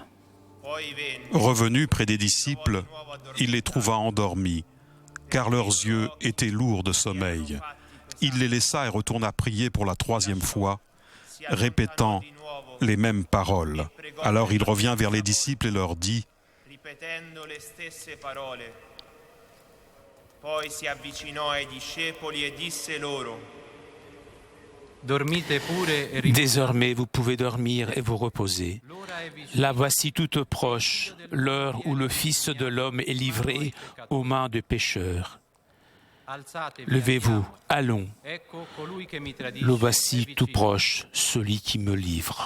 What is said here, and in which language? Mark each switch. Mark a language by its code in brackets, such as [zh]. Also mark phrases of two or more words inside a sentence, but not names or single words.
[fr] Revenu près des disciples, il les trouva endormis, car leurs yeux étaient lourds de sommeil. Il les laissa et retourna prier pour la 3e fois, répétant les mêmes paroles. Alors il revient vers les disciples et leur dit : [it] Poi si avvicinò ai discepoli e disse loro: [fr] Désormais, vous pouvez dormir et vous reposer. La voici toute proche, l'heure où le Fils de l'homme est livré aux mains des pécheurs. Levez-vous, allons. Le voici tout proche, celui qui me livre.